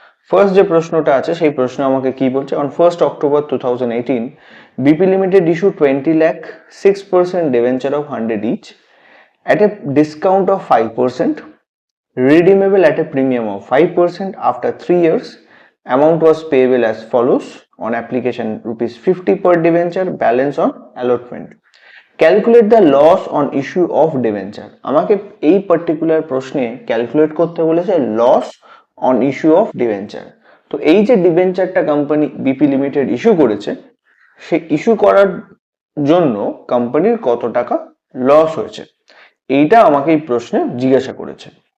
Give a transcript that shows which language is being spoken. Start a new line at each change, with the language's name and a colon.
Bangla: First যে প্রশ্নটা আছে সেই প্রশ্ন আমাকে কি বলছে,
English: On 1st October 2018 BP limited issue 20 lakh 6% debenture of 100 each at a discount of 5%, redeemable at a premium of 5% after 3 years. Amount was payable as follows: on application rupees 50 per debenture, balance on allotment. Calculate the loss on issue of debenture.
Bangla: আমাকে এই particular প্রশ্নে calculate করতে বলেছে loss on issue of debenture. তো এই যে ডিবেঞ্চারটা company BP limited issue করেছে, সেই ইস্যু করার জন্য কোম্পানির কত টাকা লস হয়েছে, এইটা আমাকে এই প্রশ্নে জিজ্ঞাসা করেছে।